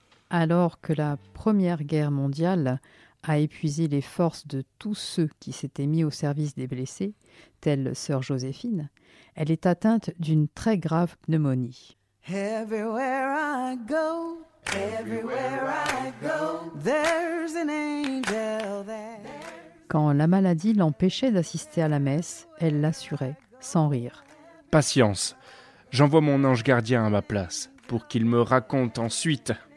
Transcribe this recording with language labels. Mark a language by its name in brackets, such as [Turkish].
[French] Alors que la Première Guerre mondiale a épuisé les forces de tous ceux qui s'étaient mis au service des blessés, telle sœur Joséphine, elle est atteinte d'une très grave pneumonie. [English] Everywhere I go, everywhere I go, there's an angel there. [French] Quand la maladie l'empêchait d'assister à la messe, elle l'assurait, sans rire. Patience, j'envoie mon ange gardien à ma place, pour qu'il me raconte ensuite.